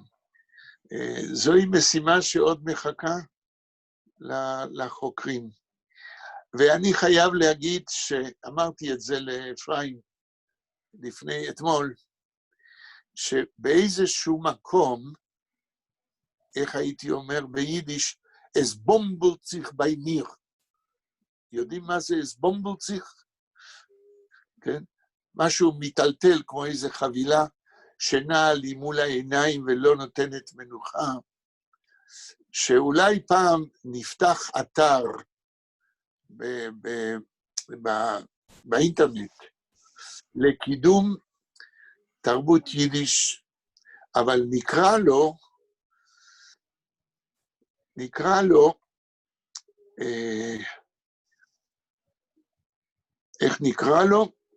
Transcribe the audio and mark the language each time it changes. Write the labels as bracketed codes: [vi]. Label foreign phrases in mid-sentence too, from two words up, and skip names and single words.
[he] זוהי משימה שעוד מחכה לחוקרים. ואני חייב להגיד שאמרתי את זה לאפרים לפני אתמול, שבאיזשהו מקום, איך הייתי אומר ביידיש, [yi] עס באָמבלט זיך בײַ מיר. [he] יודעים מה זה [yi] עס באָמבלט זיך? [he] כן? משהו מטלטל כמו איזו חבילה שנעה לי מול העיניים ולא נותנת מנוחה, שאולי פעם נפתח אתר באינטרנט לקידום תרבות יידיש, אבל נקרא לו, איך נקרא לו?